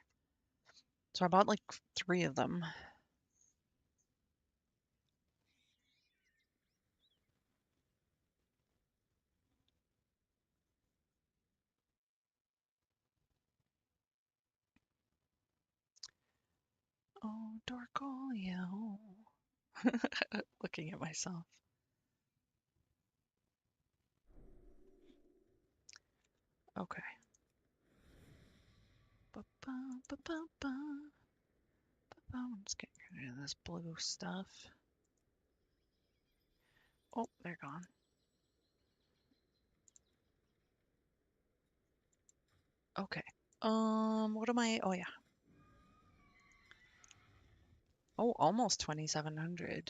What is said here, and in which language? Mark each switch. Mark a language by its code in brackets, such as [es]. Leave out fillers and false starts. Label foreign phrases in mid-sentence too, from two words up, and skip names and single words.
[en] So I bought like 3 of them. Oh, Dorkolio. Looking at myself. Okay. Ba-ba, ba-ba-ba. I'm just getting rid of this blue stuff. Oh, they're gone. Okay. What am I? Oh, yeah. Oh, almost 2,700.